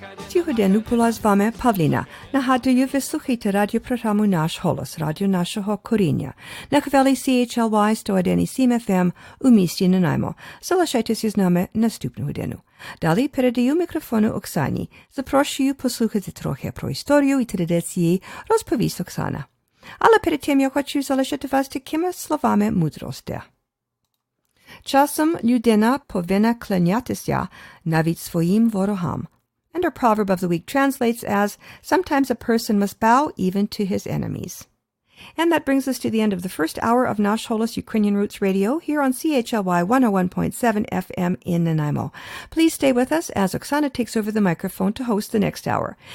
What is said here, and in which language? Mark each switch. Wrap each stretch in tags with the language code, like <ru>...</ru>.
<uk>Cichodenu była z wami Pawlina. Nagадую, ви слухаєте радіопрограму «Наш Холос», радіо нашого коріння. На хвилі CHLY 101.7 FM у місті Nanaimo. Залишайтеся з нами наступну годину. Далі передаю мікрофону Оксані. Запрошую послухати трохи про історію і традиції, розповість Оксана. Але перед тим я хочу залишити вас такими словами мудрості. Часом людина повинна кланятися навіть своїм ворогам.</uk> <en>And our proverb of the week translates as, sometimes a person must bow even to his enemies. And that brings us to the end of the first hour of Nash Holos Ukrainian Roots Radio here on CHLY 101.7 FM in Nanaimo. Please stay with us as Oksana takes over the microphone to host the next hour.</en>